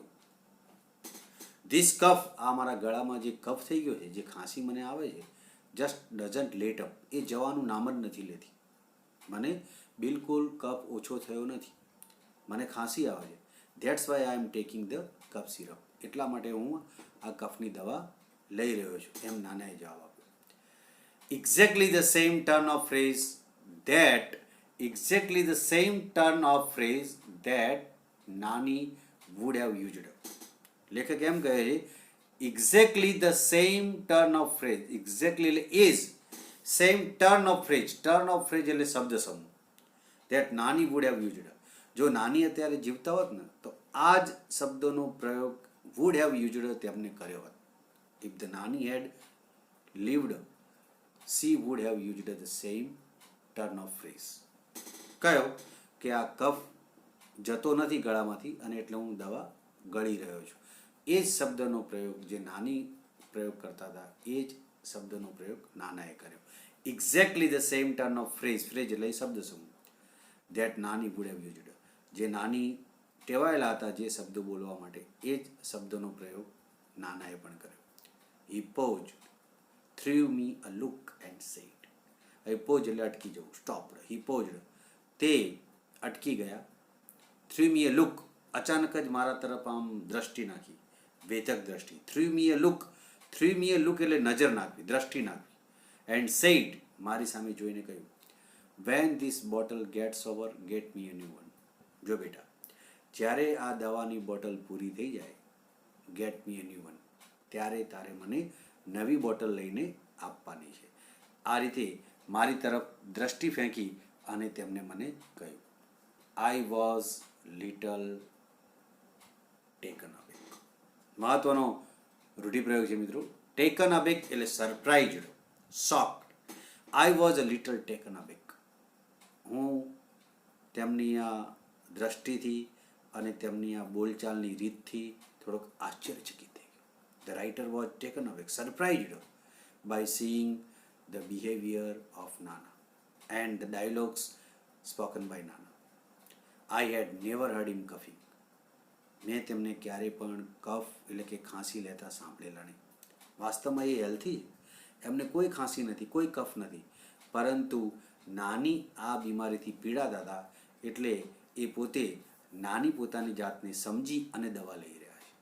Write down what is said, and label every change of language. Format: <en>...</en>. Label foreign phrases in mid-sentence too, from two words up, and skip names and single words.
<en>this cough,</en> <gu>આ મારા ગળામાં જે કફ થઈ ગયો છે, જે ખાંસી મને આવે છે,</gu> <en>just doesn't let up,</en> <gu>એ જવાનું નામ જ નથી લેતી. મને બિલકુલ કફ ઓછો થયો નથી, મને ખાંસી આવે છે.</gu> <en>That's why I am taking the cough syrup.</en> <gu>એટલા માટે હું આ કફની દવા લઈ રહ્યો છું, એમ નાનાએ જવાબ આપ્યો.</gu> <en>exactly the same turn of phrase that Nani would have used.</en> <gu>લેખક એમ કહે છે,</gu> <en>exactly the same turn of phrase. exactly એટલે is, same turn of phrase</en> <gu>એટલે શબ્દ સમૂહ,</gu> <en>that Nani would have used.</en> <gu>જો નાની અત્યારે જીવતા હોત ને તો આ જ શબ્દોનો પ્રયોગ</gu> <en>would have used</en> <gu>તેમને કર્યો હોત.</gu> <en>if the Nani had lived, she would have used the same turn of phrase.</en> <gu>કયો કે આ કફ જતો નથી ગળામાંથી અને એટલે હું દવા ગળી રહ્યો છું. એ જ શબ્દનો પ્રયોગ જે નાની પ્રયોગ કરતા હતા એ જ શબ્દનો પ્રયોગ નાનાએ કર્યો.</gu> <en>exactly the same turn of phrase</en> <gu>એટલે શબ્દ સમૂહ,</gu> <en>that Nani would have used,</en> <gu>જે નાની ટેવાયેલા હતા જે શબ્દો બોલવા માટે એ જ શબ્દનો પ્રયોગ નાનાએ પણ કર્યો.</gu> <en>he pause, threw me a look and said.</en> <gu>હવે પોઝ એટલે અટકી જવું, સ્ટોપ્ડ.</gu> <en>he paused,</en> <gu>તે અટકી ગયા.</gu> <en>threw me a look,</en> <gu>અચાનક જ મારા તરફ આમ દ્રષ્ટિ નાખી, વેધક દ્રષ્ટિ.</gu> <en>threw me a look</en> <gu>એટલે નજર નાખવી, દ્રષ્ટિ નાખવી.</gu> <en>and said,</en> <gu>મારી સામે જોઈને કહ્યું,</gu> <en>when this bottle gets over, get me a new one.</en> <gu>જો બેટા, જ્યારે આ દવાની બોટલ પૂરી થઈ જાય,</gu> <en>get me a new one,</en> <gu>ત્યારે તારે મને નવી બોટલ લઈને આપવાની છે. આ રીતે મારી તરફ દ્રષ્ટિ ફેંકી અને તેમણે મને કહ્યું,</gu> <en>I was little taken aback.</en> <gu>મહત્વનો રૂઢિપ્રયોગ છે મિત્રો.</gu> <en>taken aback</en> <gu>એટલે</gu> <en>surprised, shocked. I was a little taken aback.</en> <gu>હું તેમની આ દ્રષ્ટિથી અને તેમની આ બોલચાલની રીતથી થોડોક આશ્ચર્યચકિત થઈ ગયો.</gu> <en>The writer was taken aback, surprised by seeing the behavior of Nana and the dialogues spoken by Nana. I had never heard him coughing.</en> <gu>મેં તેમને ક્યારેય પણ કફ એટલે કે ખાંસી લેતા સાંભળેલા નહીં. વાસ્તવમાં એ હેલ્થી, એમને કોઈ ખાંસી નથી, કોઈ કફ નથી, પરંતુ નાની આ બીમારીથી પીડાતા હતા એટલે એ પોતે નાની પોતાની જાતને સમજી અને દવા લઈ રહ્યા છે.</gu>